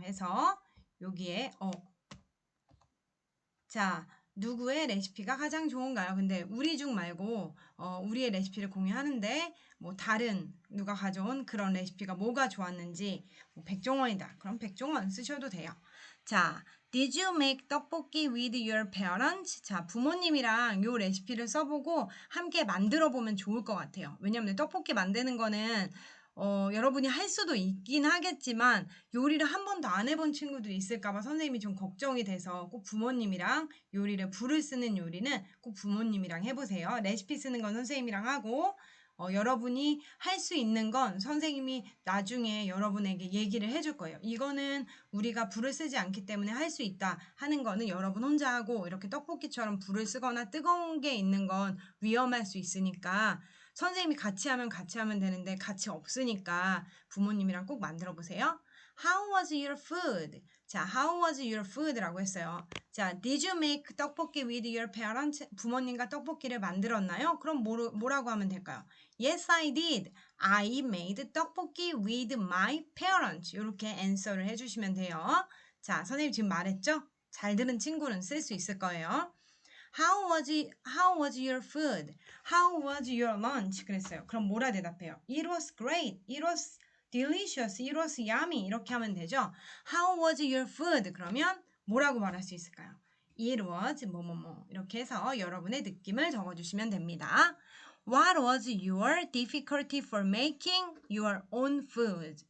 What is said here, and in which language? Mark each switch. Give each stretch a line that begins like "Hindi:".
Korean: 해서 여기에 자, 누구의 레시피가 가장 좋은가요? 근데 우리 중 말고 우리의 레시피를 공유하는데 뭐 다른 누가 가져온 그런 레시피가 뭐가 좋았는지 뭐 백종원이다. 그럼 백종원 쓰셔도 돼요.
English: 자, Did you make 떡볶이 with your parents?
Korean: 자, 부모님이랑 요 레시피를 써보고 함께 만들어 보면 좋을 것 같아요. 왜냐면 떡볶이 만드는 거는 여러분이 할 수도 있긴 하겠지만 요리를 한 번도 안 해본 친구들이 있을까봐 선생님이 좀 걱정이 돼서 꼭 부모님이랑 요리를 불을 쓰는 요리는 꼭 부모님이랑 해보세요. 레시피 쓰는 건 선생님이랑 하고 여러분이 할 수 있는 건 선생님이 나중에 여러분에게 얘기를 해줄 거예요. 이거는 우리가 불을 쓰지 않기 때문에 할 수 있다 하는 거는 여러분 혼자 하고 이렇게 떡볶이처럼 불을 쓰거나 뜨거운 게 있는 건 위험할 수 있으니까 선생님이 같이 하면 되는데 같이 없으니까 부모님이랑 꼭 만들어 보세요.
English: How was your food?
Korean: 자,
English: how was your food
Korean: 라고 했어요. 자,
English: did you make 떡볶이 with your parents?
Korean: 부모님과 떡볶이를 만들었나요? 그럼 뭐라고 하면 될까요?
English: Yes, I did. I made 떡볶이 with my parents.
Korean: 이렇게 answer를 해주시면 돼요. 자, 선생님 지금 말했죠? 잘 들은 친구는 쓸 수 있을 거예요.
English: How was your food? How was your lunch?
Korean: 그랬어요. 그럼 뭐라 대답해요?
English: It was great. It was delicious. It was yummy.
Korean: 이렇게 하면 되죠.
English: How was your food?
Korean: 그러면 뭐라고 말할 수 있을까요?
English: It was
Korean: 뭐뭐뭐 이렇게 해서 여러분의 느낌을 적어주시면 됩니다.
English: What was your difficulty for making your own food?